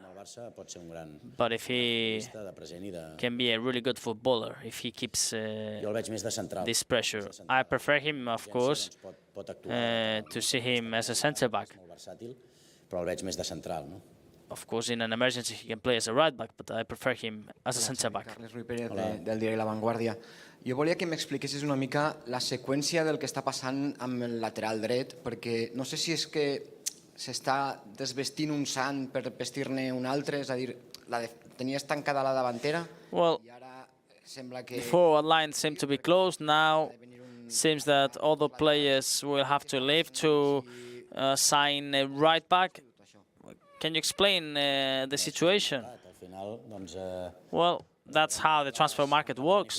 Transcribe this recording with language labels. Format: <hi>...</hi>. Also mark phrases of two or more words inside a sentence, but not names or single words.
<en>But if he can be a really good footballer, if he keeps this pressure, I prefer him, of course, to see him as a centre-back. Of course, in an emergency, he can play as a right-back, but I prefer him as a centre-back.</en> <ca>Del diari La Vanguardia. Jo volia que m'expliquessis una mica la seqüència del que està passant amb el lateral dret, perquè no sé si és que s'està desvestint un sant per vestir-ne un altre, és a dir, tenies tancada la davantera i ara sembla que...</ca> <en>Before lines seem to be closed, now seems that all the players will have to leave to sign a right-back. Can you explain the situation? Well, that's how the transfer market works.</en>